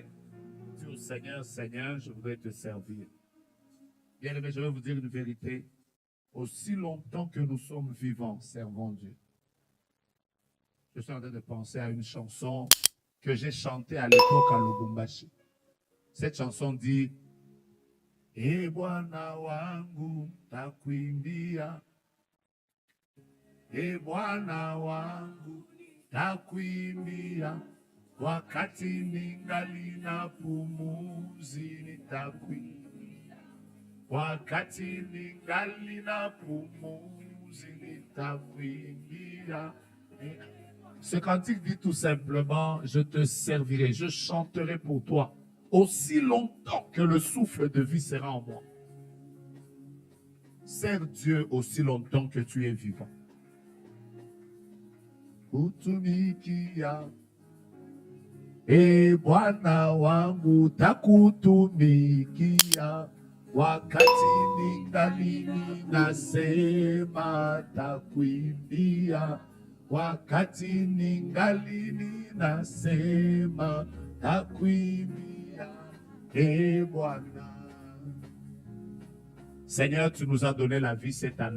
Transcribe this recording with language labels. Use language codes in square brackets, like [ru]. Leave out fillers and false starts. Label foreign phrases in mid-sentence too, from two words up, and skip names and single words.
[fr] Dis au Seigneur, Seigneur, je voudrais te servir. Bien aimé, je vais vous dire une vérité. Aussi longtemps que nous sommes vivants, servons Dieu. Je suis en train de penser à une chanson que j'ai chantée à l'époque à Lubumbashi. Cette chanson dit [sw] « E Bwana wangu takuimbia, E Bwana wangu takuimbia, wakati ningali na pumuzi nitakuimbia, wakati ningali na pumuzi nitakuimbia. [fr] » Ce cantique dit tout simplement, je te servirai, je chanterai pour toi, aussi longtemps que le souffle de vie sera en moi. Sers Dieu aussi longtemps que tu es vivant. [sw] Kutumikia, e Bwana wangu takutumikia, wakati ningali ninasema takuimbia, wakati ningali ninasema takuimbia, e Bwana. [fr] Seigneur, tu nous as donné la vie cette année.